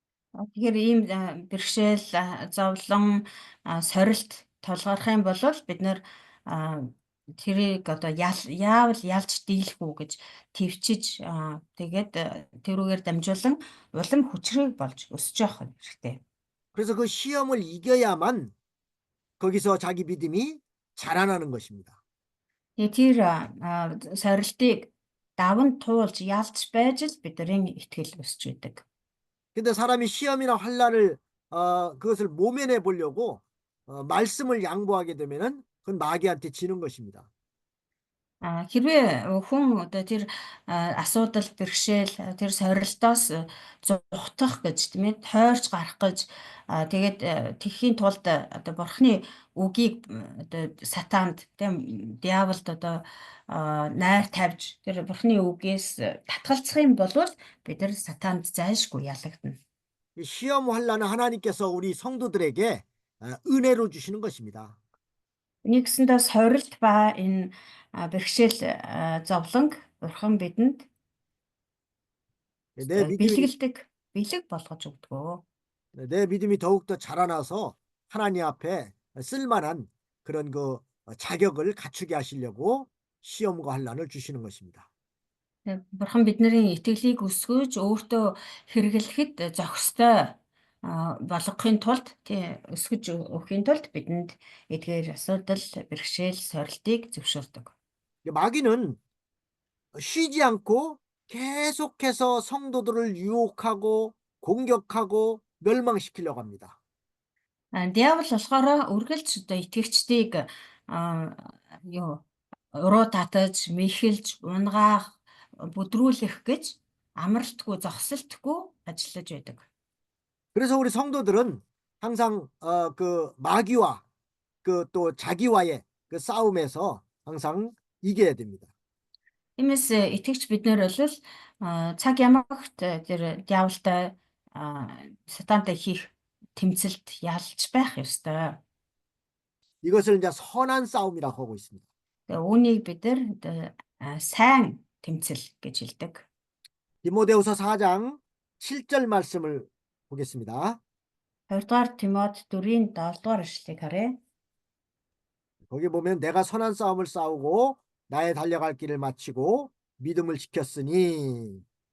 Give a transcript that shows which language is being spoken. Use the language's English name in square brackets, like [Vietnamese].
[Mongolian] Тэгэхээр ийм бэрхшээл, зовлон, сорилт толгойрох юм бол бид нэр тэрийг одоо яавал ялж дийлэх үү гэж төвчж тэгээд тэрүүгээр дамжуулан улам хүчрэг болж өсөж явах хэрэгтэй. [Korean] 그래서 그 시험을 이겨야만 거기서 자기 믿음이 자라나는 것입니다. [Mongolian] Тэгээд тэр сорилтыг даван туулж ялж байж л бидний итгэл өсөж идэг. [Korean] 근데 사람이 시험이나 환란을 그것을 모면해 보려고 말씀을 양보하게 되면은 그건 마귀한테 지는 것입니다. [Mongolian] Хэрвээ хүн одоо тэр асуудал бэрхшээл тэр сорилтоос зугтах гэж тийм ээ тойрч гарах гэж тэгээд тэхийн тулд одоо бурхны үгийг одоо сатаанд тийм диаволд одоо найр тавьж тэр бурхны үгээс татгалзах юм бол бид нар сатаанд зайлшгүй ялагдана. [Korean] 이 시험 환란은 하나님께서 우리 성도들에게 은혜로 주시는 것입니다. [Mongolian] Нэгсэндээ сорилт ба энэ бэрхшээл зовлонг бурхан бидэнд [Korean] 내 믿음이 [Mongolian] бэлэг болгож өгдөг. [Korean] 내 믿음이 더욱더 자라나서 하나님 앞에 쓸만한 그런 그 자격을 갖추게 하시려고 시험과 환란을 주시는 것입니다. [Mongolian] Бурхан бидний итгэлийг өсгөж өөртөө хэрэглэхэд зохистой болгохын тулд өсгөж өгөхийн тулд бидэнд эдгээр асуудал, бэрхшээл, сорилтыг зөвшөөрдөг. [Korean] 마귀는 쉬지 않고 계속해서 성도들을 유혹하고 공격하고 멸망시키려고 합니다. [Mongolian] Диавол болохоор үргэлж одоо итгэгчдийг юу уруу татаж, мэхэлж, унгаах, бүдрүүлэх гэж амралтгүй, зогсолтгүй ажиллаж байдаг. [Korean] 그래서 우리 성도들은 항상 그 마귀와 그 또 자기와의 그 싸움에서 항상 이겨야 됩니다. [Mongolian] Тиймээс итгэгч бид нэр бол цаг ямагт тэр диаволтой сатантай хийх тэмцэлд ялж байх ёстой. [Korean] 이것을 이제 선한 싸움이라고 하고 있습니다. [Mongolian] Тэгээ үүнийг бид нар сайн тэмцэл гэж хэлдэг. [Korean] 디모데후서 4장 7절 말씀을 보겠습니다. [Mongolian] 2-р Тимот 4-ийн 7-р эшлэлийг харъя. [Korean] 거기 보면 내가 선한 싸움을 싸우고 나의 달려갈 길을 마치고 믿음을 지켰으니